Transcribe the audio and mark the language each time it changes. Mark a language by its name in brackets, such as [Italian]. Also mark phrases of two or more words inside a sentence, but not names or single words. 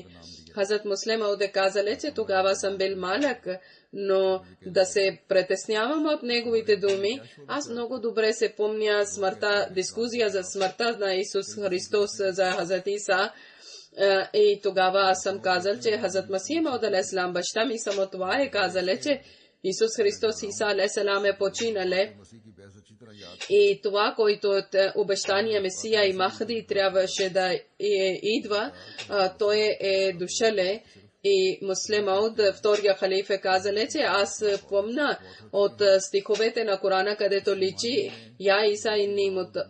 [Bulgarian] Хазрат Муслим Мауд казали, че тогава съм бил малък, но да се притеснявам от неговите думи. Аз много добре се помня дискусия за смъртта на Исус Христос за Хазрат Иса. И тогава аз съм казал, че Хазрат Масия Мауд алейхиссалам, баща ми само това е казал, че Исус Христос Иса алейхиссалам е починале. [Urdu] مسیح کی بحث اچھی طرح یاد [Bulgarian] И това, който от обещания Месия и Махди трябваше да идва, той е дошъл. И Муслим Мауд, втория халиф, е казале, че аз помня от стиховете на Корана, където личи [Arabic] يا عيسى [Bulgarian] и Нимут.